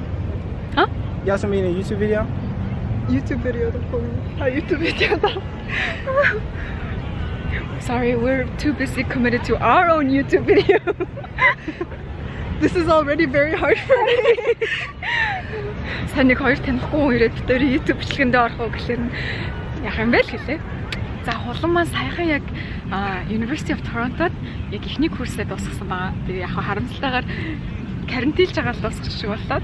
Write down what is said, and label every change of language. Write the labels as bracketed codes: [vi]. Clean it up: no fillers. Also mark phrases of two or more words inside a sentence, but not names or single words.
[en] Huh? You guys want me in a YouTube video? YouTube video. YouTube video. Sorry, we're too busy committed to our own YouTube video. This is already very hard for me. [mn] Санийг хоёр танихгүй хүн ирээд тэр YouTube бичлэгэндээ орох уу гэхлээр яах юм бэ л хэлээ. За хулан маань саяхан яг University of Toronto'д яг ихний курсээ дуусгасан байгаа. Тэгээ яг харамсалтайгаар карантинлж байгаа л дуусчих шиг боллоо.